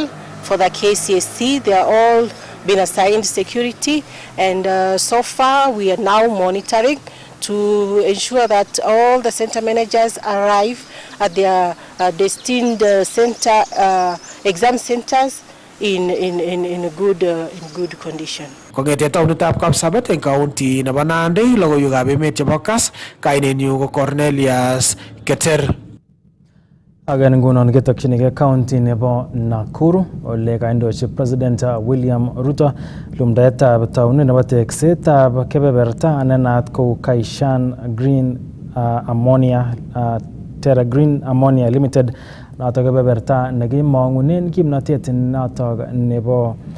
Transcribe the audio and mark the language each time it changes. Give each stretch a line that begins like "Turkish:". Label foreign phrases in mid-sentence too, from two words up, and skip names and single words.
English: For the KCSE, they are all been assigned security, and so far we are now monitoring to ensure that all the center managers arrive at their destined center exam centers in good condition.
Kalenjin: Kongete taunitab Kapsabet eng county nebo Nandi, logoiwekab emet chebo Kass, kainenyu ko Cornelius Keter. Agen ngunon ketokchinigei county nebo Nakuru ole kaindochi President William Ruto lumdaetab taunet nebo teksetab kebeberta nenat kou Kaishan Green Ammonia Terra Green Ammonia Limited, notok kebeberta nekimong'unen kimnatet notok nebo